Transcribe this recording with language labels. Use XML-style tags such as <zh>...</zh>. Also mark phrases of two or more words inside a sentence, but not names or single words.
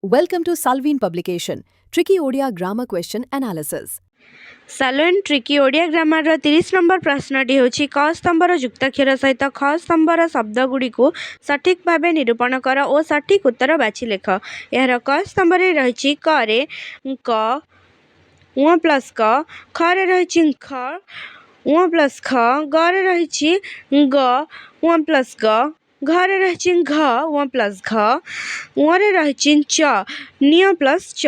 <en>Welcome to Salveen Publication, Tricky Odia Grammar Question Analysis.</en> <or>ସାଲୁଏନ୍ ଟ୍ରିକି ଓଡ଼ିଆ ଗ୍ରାମାରର 30 ନମ୍ବର ପ୍ରଶ୍ନଟି ହେଉଛି କ ସ୍ତମ୍ଭର ଯୁକ୍ତାକ୍ଷର ସହିତ ଖ ସ୍ତମ୍ଭର ଶବ୍ଦଗୁଡ଼ିକୁ ସଠିକ୍ ଭାବେ ନିରୂପଣ କର ଓ ସଠିକ୍ ଉତ୍ତର ବାଛି ଲେଖ। ଏହାର କ ସ୍ତମ୍ଭରେ ରହିଛି କରେ କ ଉଁ ପ୍ଲସ୍ କ, ଖରେ ରହିଛି ଖ ଉଁ ପ୍ଲସ୍ ଖ, ଗରେ ରହିଛି ଗ ଉଁ ପ୍ଲସ୍ ଗ, ଘରେ ରହିଛି ଘ ଉଁ ପ୍ଲସ୍ ଘ, ଉଁରେ ରହିଛି ଚ ନିୟ ପ୍ଲସ୍ ଚ।</or>